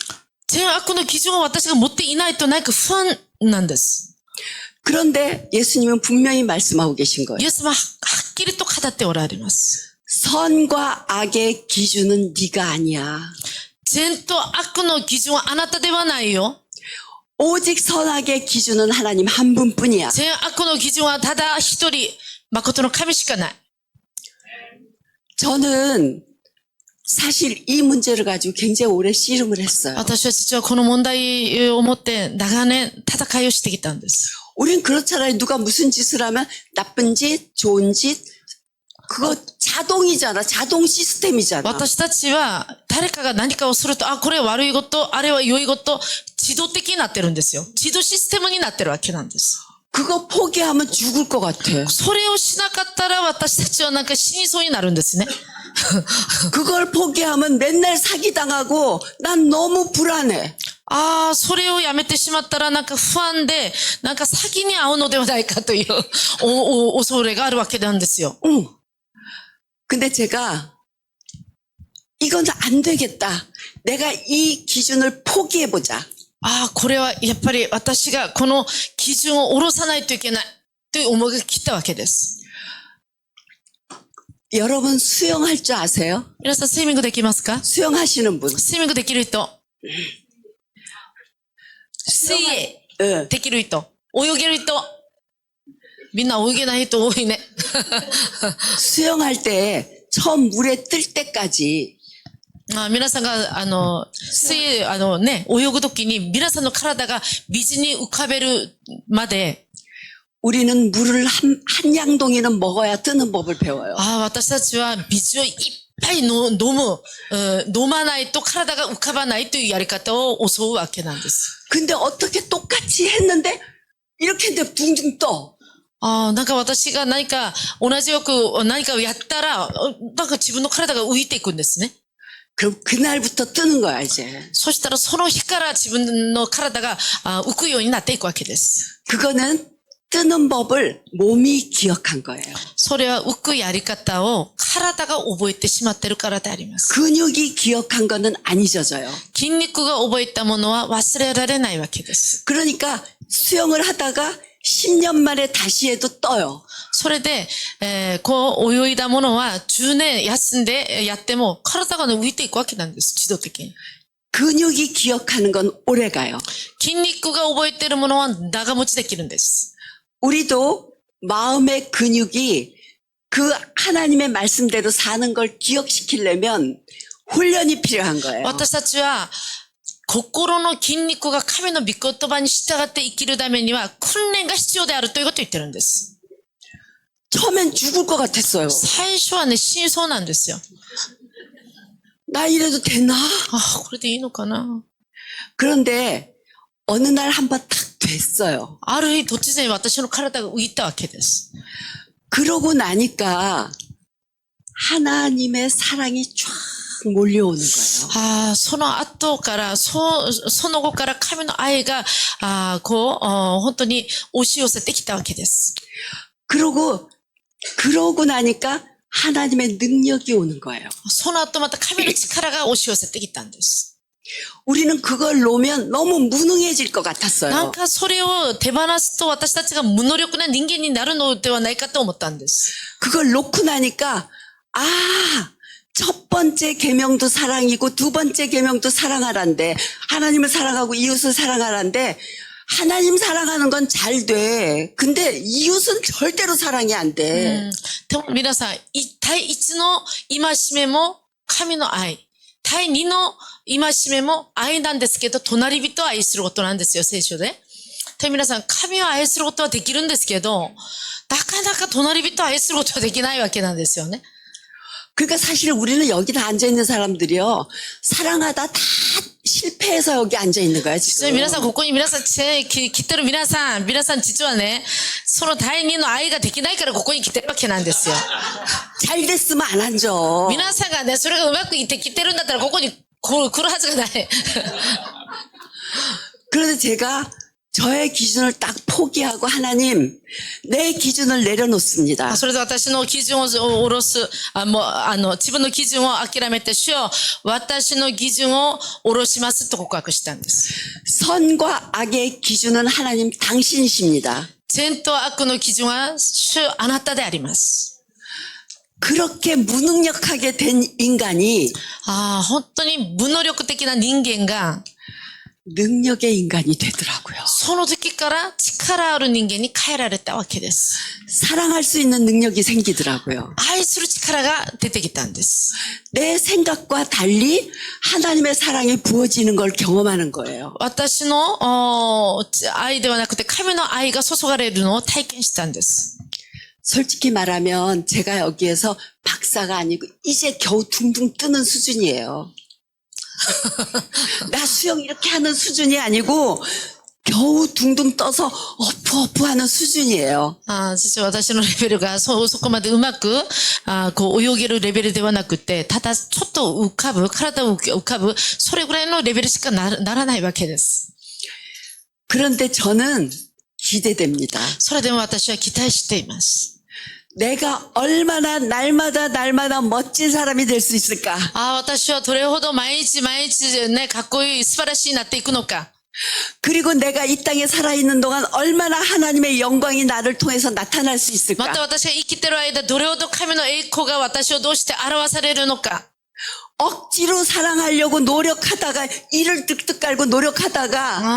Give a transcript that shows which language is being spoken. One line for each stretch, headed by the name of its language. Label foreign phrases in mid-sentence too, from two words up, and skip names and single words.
Japanese: 善悪の基準を私が持っていないと何か不安なんです。
Korean: 그런데 예수님은 분명히 말씀하고 계신 거예요.
Japanese: イエスははっきりと語っておられます。
Korean: 선과 악의 기준은 네가 아니야.
Japanese: 善と悪の基準はあなたではないよ。
Korean: 오직 선악의 기준은 하나님 한 분뿐이야.
Japanese: 善悪の基準はただ一人、誠の神しかない。
Korean: 저는 사실 이 문제를 가지고 굉장히 오래 씨름을 했어요.
Japanese: 私は実はこの問題を持って長年戦いをしてきたんです。
Korean: 우린 그렇잖아요. 누가 무슨 짓을 하면 나쁜 짓, 좋은 짓, 그거 자동이잖아. 자동 시스템이잖아.
Japanese: 私たちは誰かが何かをすると、これは悪いこと、あれは良いこと、自動的になってるんですよ。自動システムになってるわけなんです。
Korean: 그거 포기하면 죽을 것 같아.
Japanese: それをしなかったら私たちはなんか死にそうになるんですね。
Korean: 그걸 포기하면 맨날 사기당하고 난 너무 불안해.
Japanese: それをやめてしまったらなんか不安で、なんか詐欺に遭うのではないかという恐れがあるわけなんですよ。
Korean: 응. 근데 제가 이건 안 되겠다. 내가 이 기준을 포기해보자.
Japanese: これはやっぱり私がこの基準を下ろさないといけないという思いが来たわけです。
Korean: 여러분 수영할 줄 아세요?
Japanese: 皆さんスイミングできますか？
Korean: 수영하시는 분.
Japanese: スイミングできる人。水泳
Korean: 응.
Japanese: できる人。泳げる人。みんな泳げない人多いね。
Korean: 수영할 때 처음 물에 뜰 때까지
Japanese: 皆さんが、泳ぐときに、皆さんの体が水に浮かべるまで、
Korean: 우리는 물을 한 양동이는 먹어야 뜨는 법을 배워요.
Japanese: 私たちは水をいっぱい飲まないと体が浮かばないというやり方を教うわけなんです。
Korean: 근데 어떻게 똑같이 했는데 이렇게 했는데 붕붕 떠.
Japanese: なんか私が何か同じよく何かをやったら、なんか自分の体が浮いていくんですね。
Korean: 그럼 그날부터 뜨는 거야 이제.
Japanese: そしたらその日から自分の体が浮くようになっていくわけです。
Korean: 그거는 뜨는 법을 몸이 기억한 거예요.
Japanese: それは浮くやり方を体が覚えてしまっているからであります。
Korean: 근육이 기억한 거는 안 잊어져요.
Japanese: 筋肉が覚えたものは忘れられないわけです。
Korean: 그러니까 수영을 하다가 10년 만에 다시 해도 떠요.
Japanese: それで、こう泳いだものは10年休んでやっても体が浮いていくわけなんです。自動的に。
Korean: 근육이 기억하는 건 오래 가요.
Japanese: 筋肉が覚えているものは長持ちできるんです。
Korean: 우리도 마음의 근육이 그 하나님의 말씀대로 사는 걸 기억시키려면 훈련이 필요한 거예요.
Japanese: 私たちは心の筋肉が神の御言葉に従って生きるためには訓練が必要であるということを言ってるんです。
Korean: 처음엔 죽을 것 같았어요.
Japanese: 最初はね、死にそうなんですよ。
Korean: 나 이래도 되나?
Japanese: これでいいのかな。
Korean: 그런데 어느 날 한번 탁 됐어요.
Japanese: ある日突然私の体が浮いたわけです。
Korean: 그러고 나니까 하나님의 사랑이 쫙 몰려오는 거예요.
Japanese: その後から、その後から神の愛が、本当に押し寄せてきたわけです。
Korean: 그러고 나니까 하나님의 능력이 오는 거예요.
Japanese: その後また神の力が押し寄せてきたんです。
Korean: 우리는 그걸 놓으면 너무 무능해질 것
Japanese: なん
Korean: 같았어요.
Japanese: かそれを手放すと私たちが無能力な人間になるのではないかと思ったんです。
Korean: 그걸 놓고 나니까 첫 번째 계명도 사랑이고 두 번째 계명도 사랑하란데 하나님을 사랑하고 이웃을 사랑하란데 하나님 사랑하는 건 잘 돼. 근데 이웃은 절대로 사랑이 안 돼.
Japanese: でも皆さん、第一の戒めも神の愛。第二の戒めも愛なんですけど、隣人を愛することなんですよ、聖書で。で、皆さん、神を愛することはできるんですけど、なかなか隣人を愛することはできないわけなんですよね。
Korean: 그러니까 사실 우리는 여기 다 앉아있는 사람들이요. 사랑하다 다 실패해서 여기 앉아있는 거야,
Japanese: 実は
Korean: 지금.
Japanese: 皆さん、ここに皆さん、来てる皆さん実はね、その第二の愛ができないからここに来てるわけなんですよ。
Korean: 잘 됐으면 안 앉아.
Japanese: 皆さんがね、それがうまくいってきてるんだったらここに来るはずがない。
Korean: 그런데 제가 저의 기준을 딱 포기하고 하나님, 내 기준을 내려놓습니다.
Japanese: それで私の基準を下ろす、自分の基準を諦めて、主よ、私の基準を下ろしますと告白したんです。
Korean: 선과 악의 기준은 하나님 당신이십니다.
Japanese: 善と悪の基準は主あなたであります。
Korean: 그렇게 무능력하게 된 인간이
Japanese: 本当に無能力的な人間が、
Korean: 능력의 인간이 되더라고요.
Japanese: その時から力ある人間に変えられたわけです。
Korean: 사랑할 수 있는 능력이 생기더라고요.
Japanese: 愛する力が出てきたんです。
Korean: 내 생각과 달리 하나님의 사랑이 부어지는 걸 경험하는 거예요.
Japanese: 私の愛ではなくて神の愛が注がれるのを体験したんです。
Korean: 솔직히 말하면 제가 여기에서 박사가 아니고 이제 겨우 둥둥 뜨는 수준이에요. 나 수영 이렇게 하는 수준이 아니고 겨우 둥둥 떠서 어프어프 하는 수준이에요.
Japanese: 実は私のレベルがそこまでうまく泳げるレベルではなくて、ただちょっと浮かぶ、体を浮かぶ、それぐらいのレベルしかならないわけです。
Korean: 그런데 저는 기대됩니다.
Japanese: それでも私は期待しています。
Korean: 내가 얼마나 날마다 멋진 사람이 될 수 있을까?
Japanese: 私はどれほど毎日ね、かっこいい、素晴らしいになっていくのか。
Korean: 그리고 내가 이 땅에 살아있는 동안 얼마나 하나님의 영광이 나를 통해서 나타날 수
Japanese: また
Korean: 있을까?
Japanese: 私が生きてる間、どれほど神の栄光が私をどうして表されるのか。
Korean: 억지로 사랑하려고 노력하다가 이를 뜩뜩 깔고 노력하다가